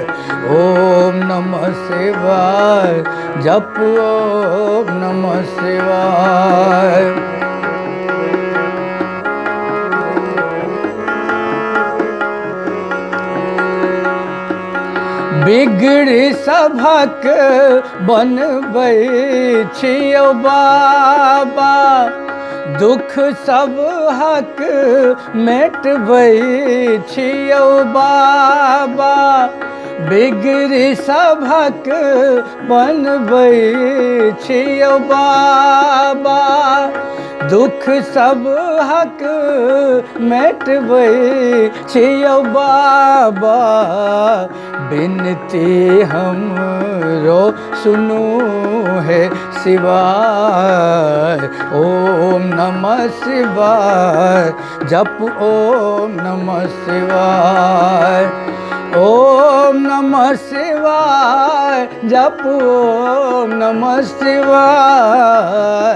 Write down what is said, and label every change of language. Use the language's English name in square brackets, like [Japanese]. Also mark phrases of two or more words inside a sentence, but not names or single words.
[Sanskrit] ओम नमः शिवाय जप ओम नमः शिवाय। [Maithili] बिगड़ी सभक बनबै छियौ बाबा, दुख सब हक मेटबै छियौ बाबा। बिगड़ी सभक बनबै छियौ बाबा, दुख सब हक मेटबै छियौ बाबा। बिनती हमरो सुनू है शिवाय। [Sanskrit] ओम नमः शिवाय जप ओम नमः शिवाय। ओम नमः शिवाय जप ओम नमः शिवाय।